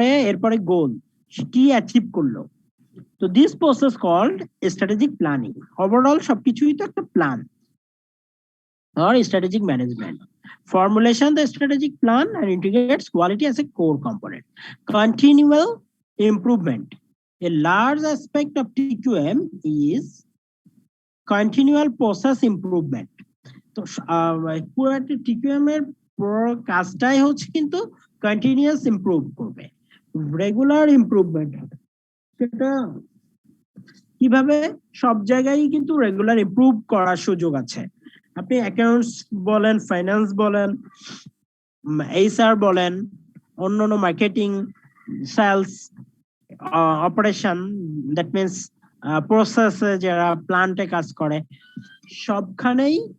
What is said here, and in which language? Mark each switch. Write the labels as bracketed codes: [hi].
[bn] এরপরে গোল কি অ্যাচিভ করলো। তো [en] This process called strategic planning. [bn] Overall সবকিছুই তো একটা plan [en] or strategic management. Formulation the strategic plan and integrates quality as a core component. Continual improvement. A large aspect of TQM is continual process improvement. [bn] তো পুরো একটা TQM এর পুরো কাজটাই হচ্ছে কিন্তু কন্টিনিউয়াস ইমপ্রুভ করবে, রেগুলার ইমপ্রুভমেন্ট হবে। সেটা কিভাবে, সব জায়গায় কিন্তু রেগুলার ইমপ্রুভ করার সুযোগ আছে। আপনি অ্যাকাউন্টস বলেন, ফাইন্যান্স বলেন, এইচআর বলেন, অন্যান্য marketing, sales, operation, [en] that means [bn] প্রসেসে যারা প্ল্যান্টে কাজ করে, সবখানেই